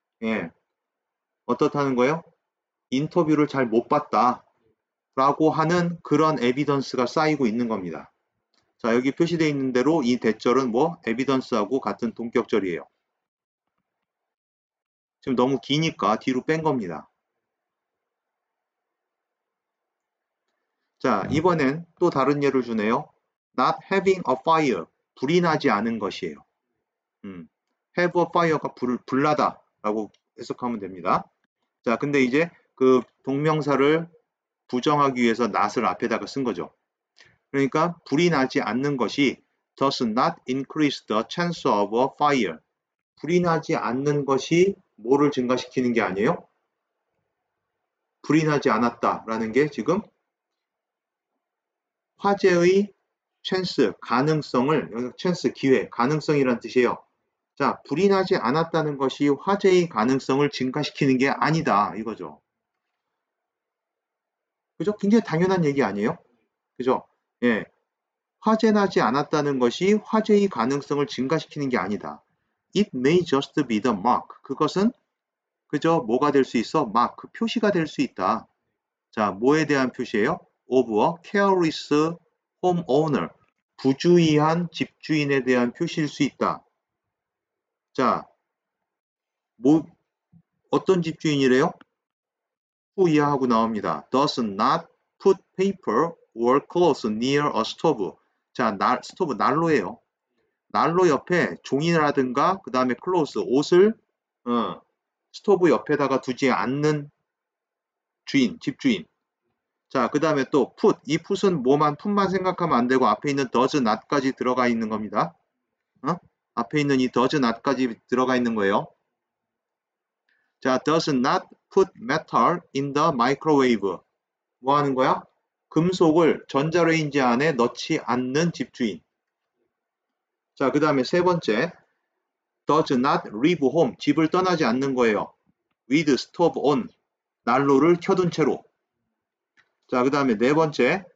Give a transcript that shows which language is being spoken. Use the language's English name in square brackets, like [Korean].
[Korean] 예, 어떻다는 거예요? 인터뷰를 잘 못 봤다. 라고 하는 그런 에비던스가 쌓이고 있는 겁니다. 자, 여기 표시되어 있는 대로 이 대절은 뭐? 에비던스하고 같은 동격절이에요. 지금 너무 기니까 뒤로 뺀 겁니다. 자, 이번엔 또 다른 예를 주네요. [English] Not having a fire. [Korean] 불이 나지 않은 것이에요. have a fire가 불나다 라고 해석하면 됩니다. 자, 근데 이제 그 동명사를 부정하기 위해서 not을 앞에다가 쓴 거죠. 그러니까 불이 나지 않는 것이 [English] does not increase the chance of a fire. [Korean] 불이 나지 않는 것이 뭐를 증가시키는 게 아니에요? 불이 나지 않았다라는 게 지금 화재의 chance, 가능성을, 여기 chance, 기회, 가능성이란 뜻이에요. 자, 불이 나지 않았다는 것이 화재의 가능성을 증가시키는 게 아니다 이거죠. 그죠? 굉장히 당연한 얘기 아니에요? 그죠? 예. 화재 나지 않았다는 것이 화재의 가능성을 증가시키는 게 아니다. [English] It may just be the mark. [Korean] 그것은 그저 뭐가 될 수 있어? mark, 표시가 될 수 있다. 자, 뭐에 대한 표시예요? [English] of a careless homeowner. [Korean] 부주의한 집주인에 대한 표시일 수 있다. 자, 어떤 집주인이래요? 후이하고 나옵니다. [English] Does not put paper or clothes near a stove. [Korean] 자, 스토브 난로예요. 난로 옆에 종이라든가 그 다음에 클로스 옷을 스토브 옆에다가 두지 않는 집주인. 자, 그 다음에 또 put. 이 put은 put만 생각하면 안 되고 앞에 있는 does not까지 들어가 있는 겁니다. 앞에 있는 이 does not까지 들어가 있는 거예요. [English] 자, does not put metal in the microwave. [Korean] 뭐 하는 거야? 금속을 전자레인지 안에 넣지 않는 집주인. 자, 그 다음에 세 번째. [English] does not leave home. [Korean] 집을 떠나지 않는 거예요. [English] with stove on. [Korean] 난로를 켜둔 채로. 자, 그 다음에 네 번째.